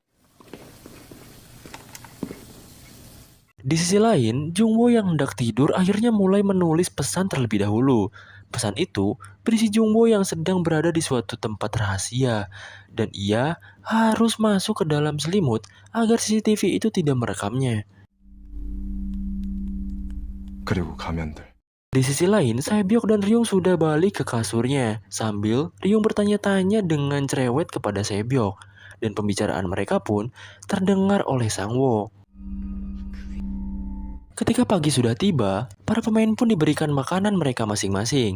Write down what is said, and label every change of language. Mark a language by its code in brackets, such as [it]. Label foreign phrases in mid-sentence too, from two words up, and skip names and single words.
[id] Di sisi lain, Jungwoo yang hendak tidur akhirnya mulai menulis pesan terlebih dahulu. Pesan itu berisi Jungwoo yang sedang berada di suatu tempat rahasia, dan ia harus masuk ke dalam selimut agar CCTV itu tidak merekamnya. [ko] 그리고 가면 돼. [id] Di sisi lain, Sae-byok dan Ryung sudah balik ke kasurnya, sambil Ryung bertanya-tanya dengan cerewet kepada Sae-byok, dan pembicaraan mereka pun terdengar oleh Sang-woo. Ketika pagi sudah tiba, para pemain pun diberikan makanan mereka masing-masing.